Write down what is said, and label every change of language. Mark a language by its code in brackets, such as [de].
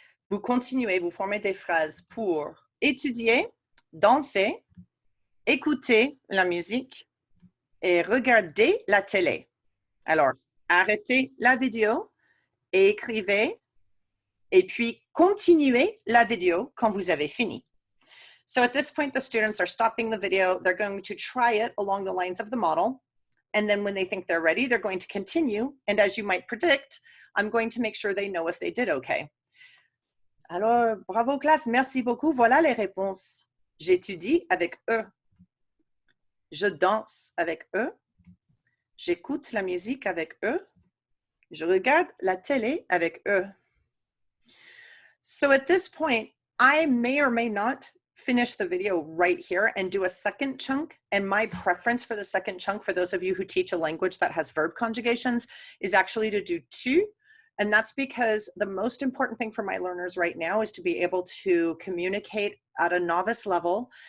[fr] Vous continuez, vous formez des phrases pour étudier, danser, écouter la musique et regarder la télé. Alors, arrêtez la vidéo et écrivez, et puis continuez la vidéo quand vous avez fini. [en] So at this point, the students are stopping the video. They're going to try it along the lines of the model. And then when they think they're ready, they're going to continue. And as you might predict, I'm going to make sure they know if they did okay. [fr] Alors, bravo classe, merci beaucoup. Voilà les réponses. J'étudie avec eux. Je danse avec eux. J'écoute la musique avec eux. Je regarde la télé avec eux. [en] So at this point, I may or may not finish the video right here and do a second chunk. And my preference for the second chunk, for those of you who teach a language that has verb conjugations, is actually to do tu. And that's because the most important thing for my learners right now is to be able to communicate at a novice level.